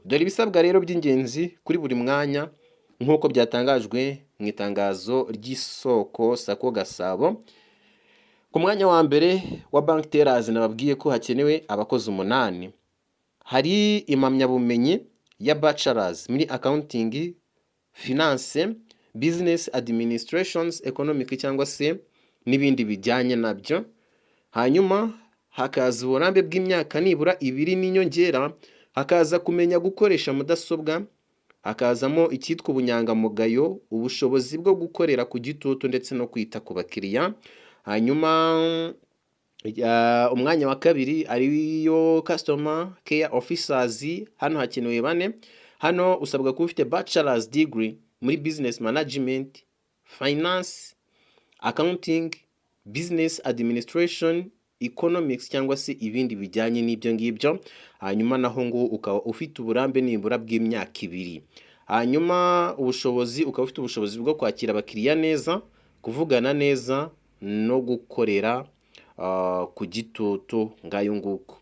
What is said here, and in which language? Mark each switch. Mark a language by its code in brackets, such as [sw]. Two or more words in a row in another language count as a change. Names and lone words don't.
[rw] Dore ibisabwa rero by'ingenzi kuri buri mwanya nk'uko byatangajwe mu itangazo ry'Isoko Sako Gasabo. Ku mwanya wa mbere wa [en] bank tellers [rw] nababwiye ko hakenewe abakozi 8. Hari impamyabumenyi ya [en] bachelors muri accounting, finance, business administrations, economic [rw] cyangwa se n'ibindi bijyanye nabyo. Hanyuma hakaza uburambe bw'imyaka nibura 2 n'inyongera. Hakaza kumenya gukoresha mudasobwa, hakazamo icyitwa ubunyangamugayo, ubushobozi bwo gukorera ku gitutu ndetse no kwita ku bakiriya. Hanyuma umwanya wa kabiri ariyo [en] customer care officers, [rw] hano hakenewe 4. Hano usabwa kuba ufite [en] bachelor's degree [rw] muri [en] business management, finance, accounting, business administration, economics [rw] cyangwa se ibindi bijyanye n'ibyo ngibyo. Hanyuma naho ngo ukaba ufite uburambe nibura bw'imyaka 2. Hanyuma ubushobozi ukaba ufite ubushobozi bwo kwakira abakiriya neza, kuvugana neza no gukorera ku gitutu ngayo nguko.